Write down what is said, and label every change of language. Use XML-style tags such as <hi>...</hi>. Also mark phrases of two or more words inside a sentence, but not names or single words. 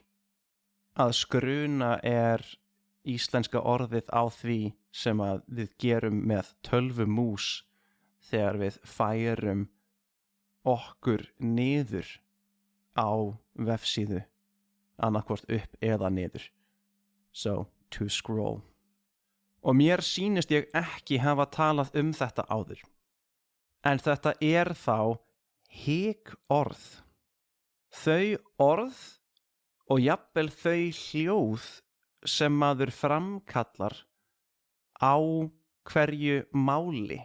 <is>Að skruna íslenska orðið á því sem að við gerum með tölvumús þegar við færum okkur niður á vefsíðu, annaðhvort upp eða niður.</is> <en>So, to scroll.</en> <is>Og mér sýnist ég ekki hafa talað þetta áður. En þetta þá hik-orð. Þau orð og jafnvel þau hljóð sem maður framkallar á hverju máli.</is>